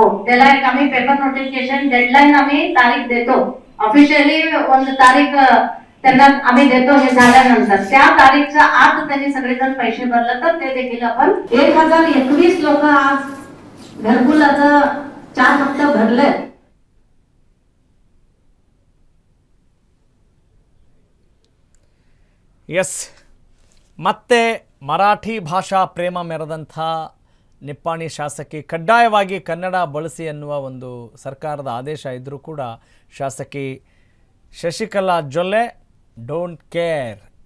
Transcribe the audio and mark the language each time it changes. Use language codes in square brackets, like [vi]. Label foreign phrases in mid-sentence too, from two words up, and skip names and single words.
[mr] त्याला एक आम्ही [en] paper notification deadline [mr] आम्ही तारीख देतो, ऑफिशियली ಒಂದು तारीख त्यांना आम्ही देतो. हे झाल्यानंतर त्या तारीखच्या आत त्यांनी सगळेजण पैसे भरले तर ते देखील आपण 1021 लोक आज घरकुलाचं 4 हप्ते भरले. [kn] ಎಸ್, ಮತ್ತೆ ಮರಾಠಿ ಭಾಷಾ ಪ್ರೇಮ ಮೆರೆದಂಥ ನಿಪ್ಪಾಣಿ ಶಾಸಕಿ ಕಡ್ಡಾಯವಾಗಿ ಕನ್ನಡ ಬಳಸಿ ಅನ್ನುವ ಒಂದು ಸರ್ಕಾರದ ಆದೇಶ ಇದ್ದರೂ ಕೂಡ ಶಾಸಕಿ ಶಶಿಕಲಾ ಜೊಲ್ಲೆ [en] don't care.